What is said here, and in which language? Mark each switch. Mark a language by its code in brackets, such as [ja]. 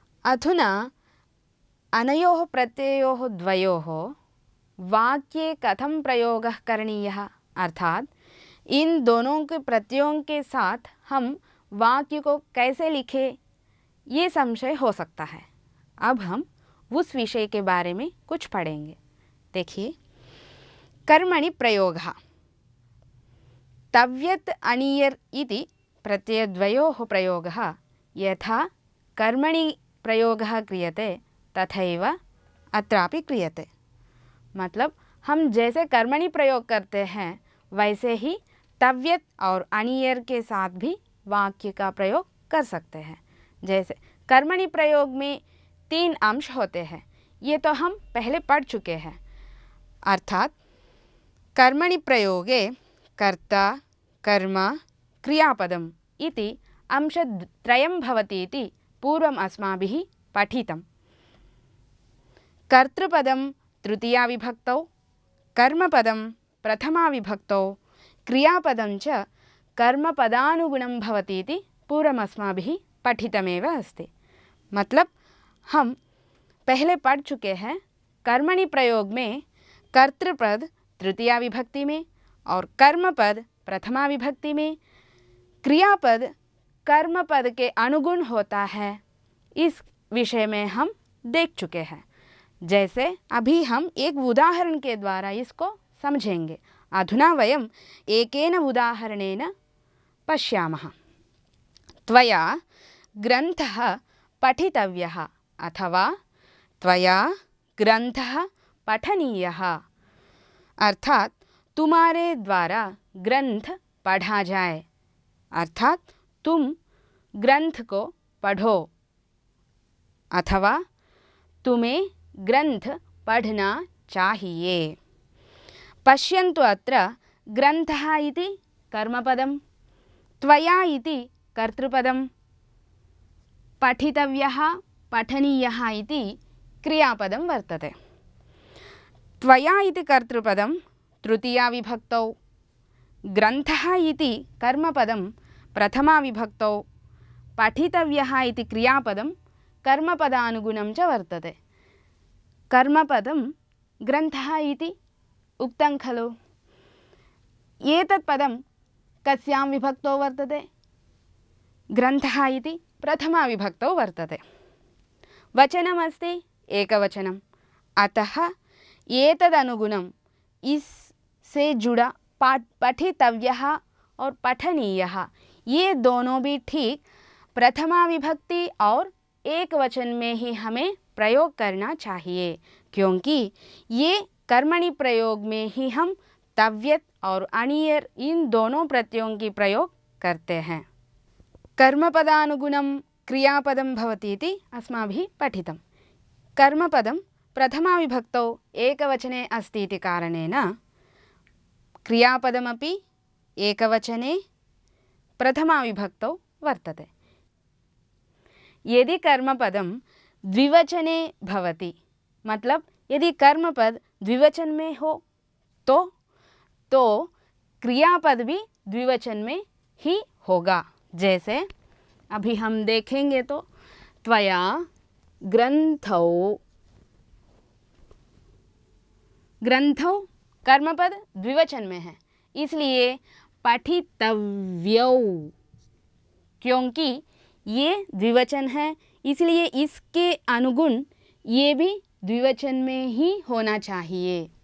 [sa] अधुना अनयोः प्रत्ययोः द्वयोः वाक्ये कथं प्रयोगः करणीयः, [hi] अर्थात इन दोनों के प्रत्ययों के साथ हम वाक्य को कैसे लिखें, ये संशय हो सकता है। अब हम उस विषय के बारे में कुछ पढ़ेंगे। देखिए, कर्मणि प्रयोगः। [sa] तव्यत् अनियर् इति प्रत्ययद्वयोः प्रयोगः यथा कर्मणि प्रयोगः क्रियते तथैव अत्रापि क्रियते। [hi] मतलब हम जैसे कर्मणि प्रयोग करते हैं वैसे ही तव्यत् और अनियर् के साथ भी वाक्य का प्रयोग कर सकते हैं। जैसे कर्मणि प्रयोग में 3 अंश होते हैं, ये तो हम पहले पढ़ चुके हैं। [sa] अर्थात कर्मणि प्रयोगे कर्ता कर्म क्रियापदम् इति अंशत्रयं भवति इति पूर्वम् अस्माभिः पठितम्। कर्तृपदं तृतीया विभक्तौ, कर्मपदं प्रथमा विभक्तौ, क्रियापदं च कर्मपदानुगुणं भवति इति पूर्वम् अस्माभिः पठितमेव अस्ति। [hi] मतलब हम पहले पढ़ चुके हैं कर्मणि प्रयोग में कर्तृपद तृतीया विभक्ति में और कर्मपद प्रथमा विभक्ति में, क्रियापद कर्मपद के अनुगुण होता है। इस विषय में हम देख चुके हैं। जैसे अभी हम एक उदाहरण के द्वारा इसको समझेंगे। [sa] अधुना वयम् एकेन उदाहरणेन पश्यामः। त्वया ग्रन्थः पठितव्यः अथवा त्वया ग्रन्थः पठनीयः, [hi] अर्थात तुम्हारे द्वारा ग्रंथ पढ़ा जाए, अर्थात तुम ग्रंथ को पढ़ो। अथवा तुम्हें ग्रंथ पढ़ना चाहिए। [sa] पश्यन्तु अत्र ग्रन्थः इति कर्मपदं, त्वया इति कर्तृपदं, पठितव्यः पठनीयः इति क्रियापदं वर्तते। त्वया इति कर्तृपदं तृतीया विभक्तौ, ग्रन्थः इति कर्मपदं प्रथमा विभक्तौ, पठितव्यः इति क्रियापदं कर्मपदानुगुणं च वर्तते। कर्मपदं ग्रन्थः इति उक्तं खलु। एतत् पदं कस्यां विभक्तौ वर्तते? ग्रन्थः इति प्रथमा विभक्तौ वर्तते। वचनमस्ति एकवचनम्, अतः एतदनुगुणं [hi] इससे जुड़ा पठितव्यः और पठनीयः ये दोनों भी ठीक प्रथमा विभक्ति और एक वचन में ही हमें प्रयोग करना चाहिए, क्योंकि ये कर्मणि प्रयोग में ही हम तव्यत् और अणीयर् इन दोनों प्रत्ययों की प्रयोग करते हैं। [sa] कर्मपदानुगुणं क्रियापदं भवति इति अस्माभिः पठितं। कर्मपदं प्रथमा विभक्तौ एकवचने अस्ति इति कारणेन क्रियापदमपि एकवचने प्रथमा विभक्तौ वर्तते। यदि कर्मपदं द्विवचने भवति, [hi] मतलब यदि कर्मपद द्विवचन में हो तो क्रियापद भी द्विवचन में ही होगा। जैसे अभी हम देखेंगे तो त्वया ग्रंथौ, ग्रंथौ कर्मपद द्विवचन में है, इसलिए पठितव्यौ, क्योंकि ये द्विवचन है इसलिए इसके अनुगुण ये भी द्विवचन में ही होना चाहिए।